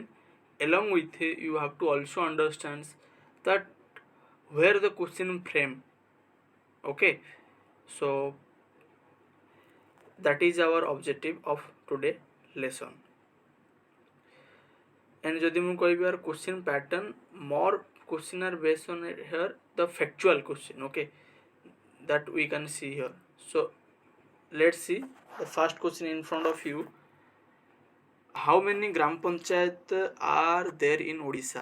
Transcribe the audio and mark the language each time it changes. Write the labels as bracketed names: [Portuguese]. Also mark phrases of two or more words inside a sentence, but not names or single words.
[English] Along with it, you have to also understand that where the question frame. Okay, so that is our objective of today lesson. And যদি [Odia] ମୁଁ କହିବି [English] our question pattern, more question are based on here the factual question, okay, that we can see here. So let's see the first question in front of you. How many gram panchayat are there in Odisha?